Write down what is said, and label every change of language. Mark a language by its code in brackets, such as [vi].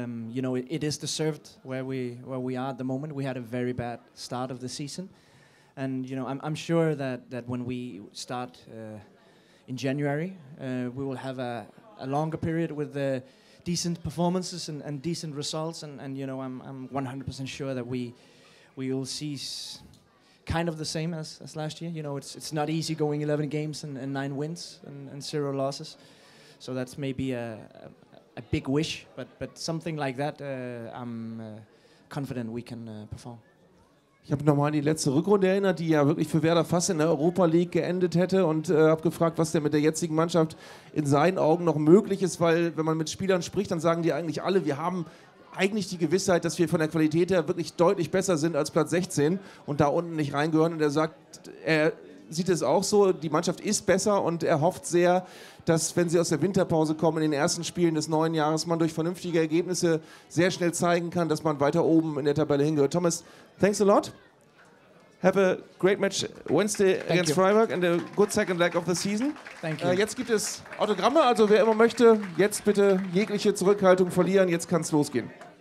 [en] You know, it is deserved where we are at the moment. We had a very bad start of the season, and you know, I'm sure that when we start in January, we will have a longer period with decent performances and decent results, and you know, I'm 100% sure that we will see kind of the same as last year. You know, it's not easy going 11 games and 9 wins and 0 losses. So that's maybe a big wish, but something like that, I'm confident we can perform. [de] Ich habe nochmal an die letzte Rückrunde erinnert, die ja wirklich für Werder fast in der Europa League geendet hätte, und habe gefragt, was denn mit der jetzigen Mannschaft in seinen Augen noch möglich ist, weil wenn man mit Spielern spricht, dann sagen die eigentlich alle, wir haben eigentlich die Gewissheit, dass wir von der Qualität her wirklich deutlich besser sind als Platz 16 und da unten nicht reingehören. Und er sagt, er sieht es auch so, die Mannschaft ist besser und er hofft sehr, dass, wenn sie aus der Winterpause kommen, in den ersten Spielen des neuen Jahres, man durch vernünftige Ergebnisse sehr schnell zeigen kann, dass man weiter oben in der Tabelle hingehört. [en] Thomas, thanks a lot. Have a great match Wednesday against Freiburg and a good second leg of the season. Thank you. [de] Jetzt gibt es Autogramme, also wer immer möchte, jetzt bitte jegliche Zurückhaltung verlieren, jetzt kann es losgehen.